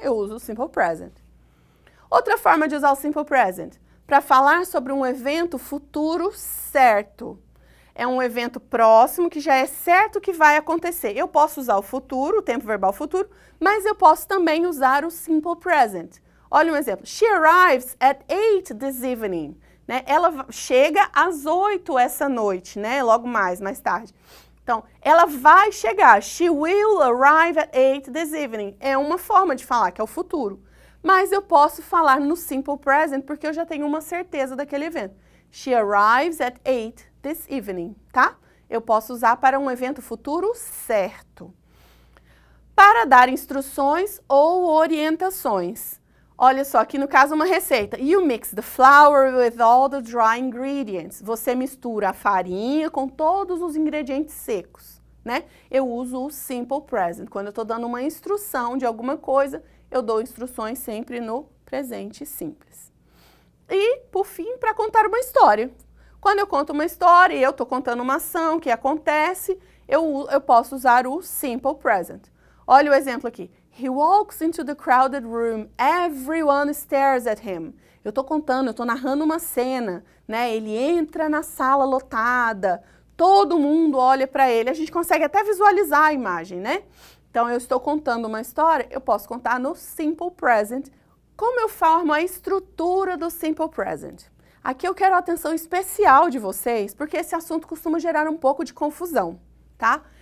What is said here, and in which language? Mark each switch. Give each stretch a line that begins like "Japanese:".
Portuguese: Eu uso o Simple Present. Outra forma de usar o Simple Present, para falar sobre um evento futuro certo. É um evento próximo que já é certo que vai acontecer. Eu posso usar o futuro, o tempo verbal futuro, mas eu posso também usar o Simple Present. Olha um exemplo.
English: She arrives at 8 this evening.
Portuguese: Né? Ela chega às 8 essa noite, né? Logo mais tarde. Então, ela vai chegar.
English: She will arrive at 8 this evening.
Portuguese: É uma forma de falar, que é o futuro. Mas eu posso falar no Simple Present porque eu já tenho uma certeza daquele evento.
English: She arrives at 8 this evening, tá?
Portuguese: Eu posso usar para um evento futuro certo. Para dar instruções ou orientações. Olha só, aqui no caso uma receita.
English: You mix the flour with all the dry ingredients.
Portuguese: Você mistura a farinha com todos os ingredientes secos, né? Eu uso o Simple Present. Quando eu estou dando uma instrução de alguma coisa, eu dou instruções sempre no presente simples. E, por fim, para contar uma história. Quando eu conto uma história e eu estou contando uma ação que acontece, eu posso usar o Simple Present. Olha o exemplo aqui.
English: He walks into the crowded room, everyone stares at him.
Portuguese: Eu estou contando, eu estou narrando uma cena, né? Ele entra na sala lotada, todo mundo olha para ele, a gente consegue até visualizar a imagem, né? Então, eu estou contando uma história, eu posso contar no Simple Present. Como eu formo a estrutura do Simple Present? Aqui eu quero a atenção especial de vocês, porque esse assunto costuma gerar um pouco de confusão, tá?